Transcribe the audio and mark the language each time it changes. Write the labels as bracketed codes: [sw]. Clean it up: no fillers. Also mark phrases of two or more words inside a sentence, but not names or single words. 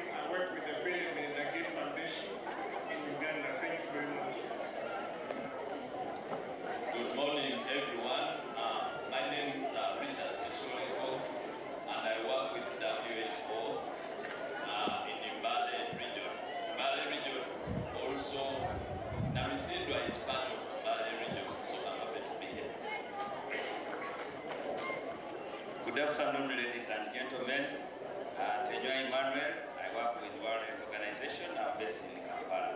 [en] I work with the Bill and Melinda Gates Foundation in Uganda. Thank you very much. Good morning, everyone. My name is Richard Sexualico, and I work with WHO in Mbale region. Mbale region also, Namisilwa is part of Mbale region, so I'm happy to be here. Good afternoon, ladies and gentlemen. Tejo Emmanuel, I work with World Health Organization, based in Kampala.